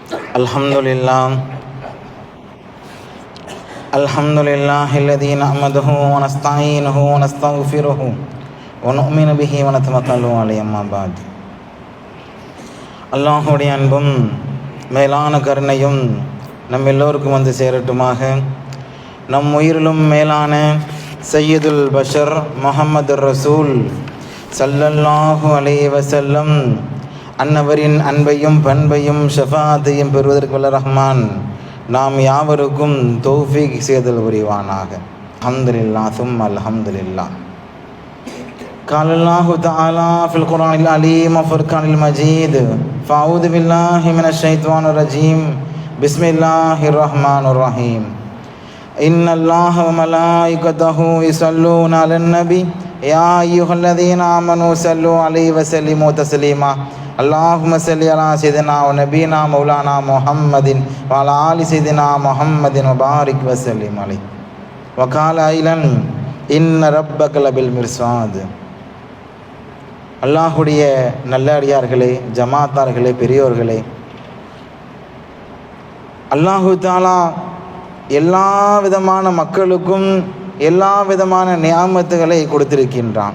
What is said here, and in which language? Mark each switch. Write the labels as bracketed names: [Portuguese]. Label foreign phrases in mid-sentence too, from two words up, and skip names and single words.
[Arabic] அல்ஹம்துலில்லாஹ் الذي نحمده ونستعينه ونستغفره ونؤمن به ونتوكل عليه أما بعد. [Tamil] அல்லாஹ்வுடைய அன்பும் மேலான கருணையும் நம் எல்லோருக்கும் வந்து சேரட்டுமாக. நம் உயிரிலும் மேலான [Arabic] سيد البشر [Tamil] முஹம்மது ரசூல் [Arabic] صلى الله عليه وسلم [Tamil] அன்னவரின் அன்பையும் பண்பையும் ஷஃபாஅத்தையும் பெறுவதற்கு வல்ல ரஹ்மான் நாம் யாவருக்கும் தௌஃபீக் செய்தல் புரிவானாக. [Arabic] الحمد لله ثم الحمد لله. قال الله تعالى في القرآن العليم وفرقان المجيد فأعوذ بالله من الشيطان الرجيم بسم الله الرحمن الرحيم إن الله وملائكته يصلون على النبي يا أيها الذين آمنوا صلوا عليه وسلموا تسليما اللهم صل على سيدنا ونبينا مولانا محمد وعلى آل سيدنا محمد وبارك وسلم عليه وقال أيضا إن ربك لبالمرصاد. [Tamil] அல்லாஹுடைய நல்லடியார்களே, ஜமாத்தார்களே, பெரியோர்களே, [Arabic] الله تعالى [Tamil] எல்லா விதமான மக்களுக்கும் எல்லா விதமான நியாமத்துகளை கொடுத்திருக்கின்றான்.